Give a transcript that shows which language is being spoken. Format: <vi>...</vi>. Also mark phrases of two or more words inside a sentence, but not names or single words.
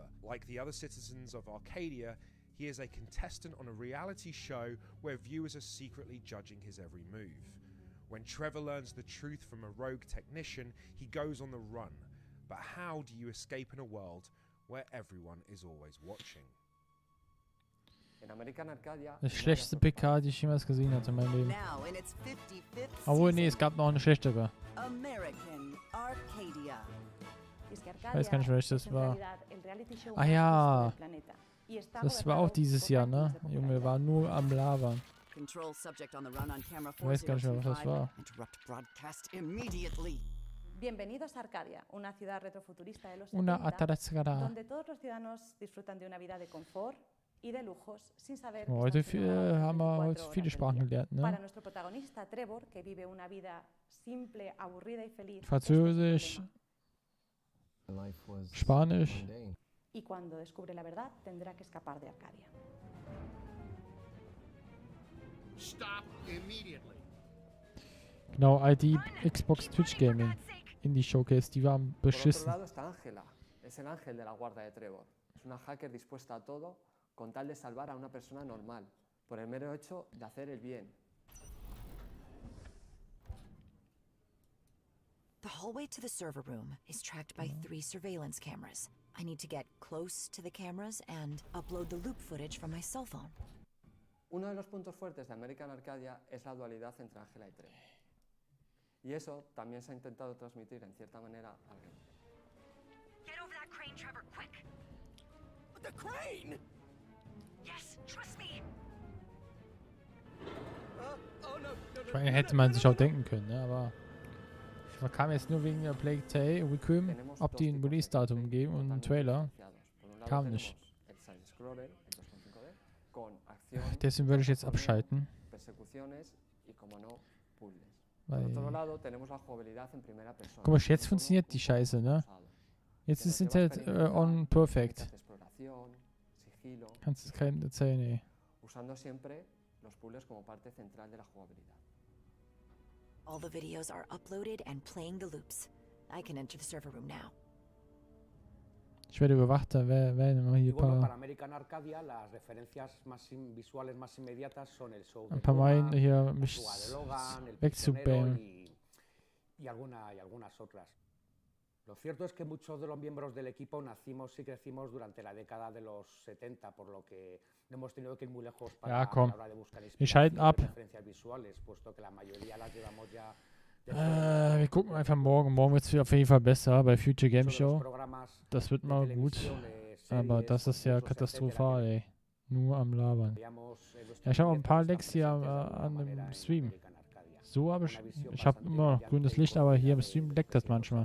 <en>Like the other citizens of Arcadia, he is a contestant on a reality show where viewers are secretly judging his every move. When Trevor learns the truth from a rogue technician, he goes on the run. But how do you escape in a world where everyone is always watching?</en> <de>Das schlechteste PK, die ich jemals gesehen hatte in meinem Leben.</de> <en>Now in its 55th</en> <de>Obwohl, nee, es gab noch eine schlechtere. American Arcadia. Ich weiß gar nicht, welches das war. Ah ja, das war auch dieses Jahr, ne? Junge, wir waren nur am Labern.</de> <en>Control subject on the run on camera</en> <de>Ich weiß gar nicht mehr, was das war.</de> <en>Interrupt broadcast immediately.</en> <es>Bienvenidos a Arcadia, una ciudad retrofuturista de los Una 70, Atarascara. donde todos los ciudadanos disfrutan de una vida de confort y de lujos sin saber que</es> <de>Heute</de> <es>están señalados</es> <de>haben wir</de> <es>24</es> <de>heute viele</de> <es>horas</es> <de>Sprachen</de> <es>del día.</es> <de>gelernt,</de> <es>Para</es> <de>ne?</de> <es>nuestro protagonista Trevor, que vive una vida simple, aburrida y feliz,</es> <de>Französisch, Spanisch.</de> <es>Y cuando descubre la verdad, tendrá que escapar de Arcadia.</es> <en>Stop immediately.</en> <de>Genau, ID Xbox Twitch Gaming. Indie Showcase, die waren</de> <es>Por otro</es> <de>beschissen.</de> <es>lado está Ángela, es el ángel de la guarda de Trevor. Es una hacker dispuesta a todo con tal de salvar a una persona normal, por el mero hecho de hacer el bien.</es> <en>The hallway to the server room is tracked by 3 surveillance cameras. I need to get close to the cameras and upload the loop footage from my cell phone.</en> <es>Uno de los puntos fuertes de American Arcadia es la dualidad entre Ángela y Trevor. Y eso también se ha intentado transmitir en cierta manera al game.</es> <en>Get over that crane, Trevor, quick! The crane? Yes, trust me!</en> <de>Ich meine, hätte man sich auch denken können, ne? Aber man kam jetzt nur wegen der Plague Tale Requiem, ob die ein Release-Datum geben und einen Trailer. Kam nicht. Deswegen würde ich jetzt abschalten. Weil, guck mal, jetzt funktioniert die Scheiße, ne? Jetzt ist das Internet on perfect. Kannst du keinem erzählen, ey.</de> <es>Usando siempre los puzzles como parte central de la jugabilidad.</es> <en>All the videos are uploaded and playing the loops. I can enter the server room now.</en> <de>Ich werde überwacht, da werden wir hier</de> <es>Bueno, para American Arcadia las referencias visuales más inmediatas son el show</es> <de>ein paar Mal hier</de> <es>el</es> <de>mich</de> <es>Logan, el</es> <de>wegzubellen.</de> <es>y algunas otras. Lo cierto es que muchos de los miembros del equipo nacimos y crecimos durante la década de los 70, por lo que no hemos tenido que ir muy lejos para</es> <de>Ja, komm.</de> <es>la hora de buscar</es> <de>Wir schalten ab.</de> <es>referencias visuales, puesto que la mayoría las llevamos ya.</es> <de>Wir gucken einfach morgen. Morgen wird es auf jeden Fall besser bei Future Game Show. Das wird mal gut. Aber das ist ja katastrophal, ey. Nur am Labern. Ja, ich habe auch ein paar Lecks hier an dem Stream. So habe ich habe immer noch grünes Licht, aber hier im Stream leckt das manchmal.</de>